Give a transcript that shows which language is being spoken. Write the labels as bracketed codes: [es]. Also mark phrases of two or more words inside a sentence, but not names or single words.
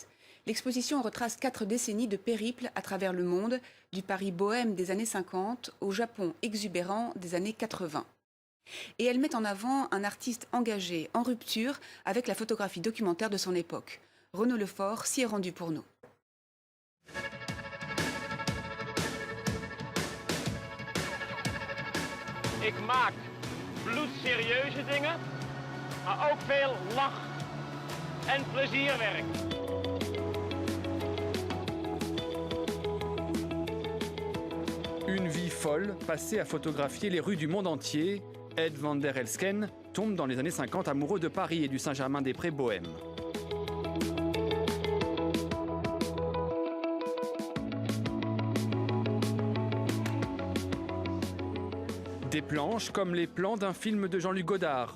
[fr] L'exposition retrace 4 décennies de périple à travers le monde, du Paris bohème des années 50 au Japon exubérant des années 80. Et elle met en avant un artiste engagé, en rupture avec la photographie documentaire de son époque. Renaud Lefort s'y est rendu pour nous. [nl] Ik maak bloedserieuze dingen, maar ook veel lach- en plezierwerk. [fr] Une vie folle, passée à photographier les rues du monde entier, Ed van der Elsken tombe dans les années 50 amoureux de Paris et du Saint-Germain-des-Prés bohème. Des planches comme les plans d'un film de Jean-Luc Godard.